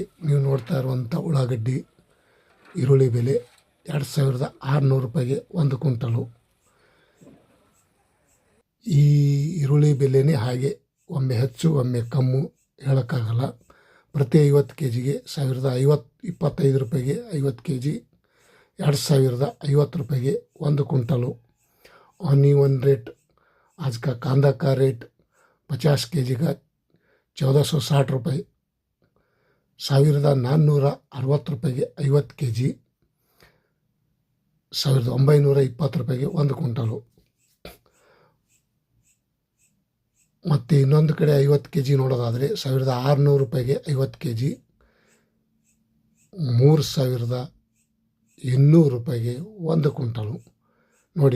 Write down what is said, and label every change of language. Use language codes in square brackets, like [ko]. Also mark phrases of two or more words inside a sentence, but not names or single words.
[kn] ನೀವು ನೋಡ್ತಾ ಇರುವಂಥ ಉಳ್ಳಾಗಡ್ಡಿ ಈರುಳ್ಳಿ ಬೆಲೆ 2600 ರೂಪಾಯಿಗೆ ಒಂದು ಕ್ವಿಂಟಲು. ಈ ಈರುಳ್ಳಿ ಬೆಲೆನೇ ಹಾಗೆ, ಒಮ್ಮೆ ಹೆಚ್ಚು ಒಮ್ಮೆ ಕಮ್ಮು ಹೇಳೋಕ್ಕಾಗಲ್ಲ. ಪ್ರತಿ 50 kgಗೆ 25 ರೂಪಾಯಿಗೆ 50 kg, 2050 ರೂಪಾಯಿಗೆ ಒಂದು क्विंटल. [hi] ऑन रेट आज का कांदा का रेट 50 kg का 1460 रुपये, [kn] 1460 ರೂಪಾಯಿಗೆ 50 kg, 1920 ರೂಪಾಯಿಗೆ ಒಂದು ಕ್ವಿಂಟಲು. ಮತ್ತು ಇನ್ನೊಂದು ಕಡೆ 50 kg ನೋಡೋದಾದರೆ 1600 ರೂಪಾಯಿಗೆ 50 kg, 3200 ರೂಪಾಯಿಗೆ ಒಂದು ಕ್ವಿಂಟಲು ನೋಡಿ.